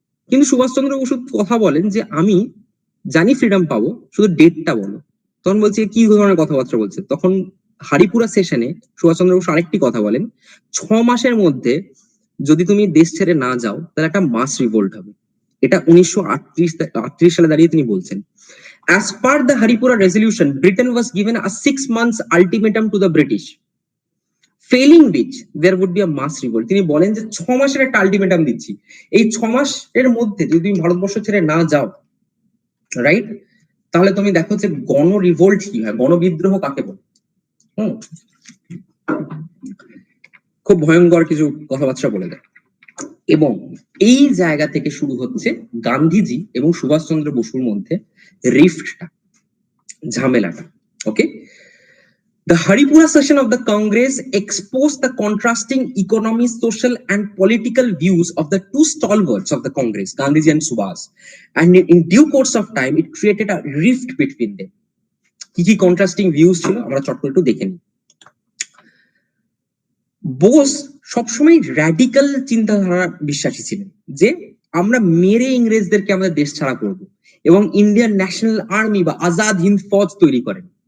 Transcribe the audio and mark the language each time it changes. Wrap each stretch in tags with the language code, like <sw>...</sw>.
<bn>কিন্তু সুভাষচন্দ্র বসু কথা বলেন যে আমি জানি ফ্রিডম পাবো, শুধু ডেটটা বলো। তখন বলছে কি ধরনের কথাবার্তা বলছে, তখন হারিপুরা সেশনে সুভাষচন্দ্র বসু আরেকটি কথা বলেন, 6 মাসের মধ্যে যদি তুমি দেশ ছেড়ে না যাও তাহলে একটা মাস রিভোল্ট হবে। এটা 1938 সালে দাঁড়িয়ে তিনি বলছেন।</bn> <en>As per the Haripura resolution, Britain was given a 6 months ultimatum to the British, failing which there would be a mass revolt.</en> <bn>তিনি বলেন যে 6 মাসের একটা আলটিমেটাম দিচ্ছি, এই 6 মাসের মধ্যে যদি তুমি ভারতবর্ষ ছেড়ে না যাও, রাইট, তাহলে তুমি দেখো যে গণ রিভোল্ট কি হয়, গণবিদ্রোহ কাকে বলে। খুব ভয়ঙ্কর কিছু কথাবার্তা বলে দেয়, এবং এই জায়গা থেকে শুরু হচ্ছে গান্ধীজি এবং সুভাষচন্দ্র বসুর মধ্যে রিফটটা, ঝামেলাটা।</bn> <en>Okay, the Haripura session of the Congress exposed the contrasting economic, social and political views of the two stalwarts of the Congress, Gandhiji and Subhas, and in due course of time it created a rift between them.</en> <bn>কি কি contrasting views ছিল আমরা চট করে একটু দেখে নিই। বোস সবসময় র্যাডিক্যাল চিন্তাধারা বিশ্বাসী ছিলেন, যে আমরা মেরে ইংরেজদেরকে আমাদের দেশ ছাড়া করব, এবং ইন্ডিয়ান ন্যাশনাল আর্মি বা আজাদ হিন্দ ফৌজ তৈরি করেন।</bn>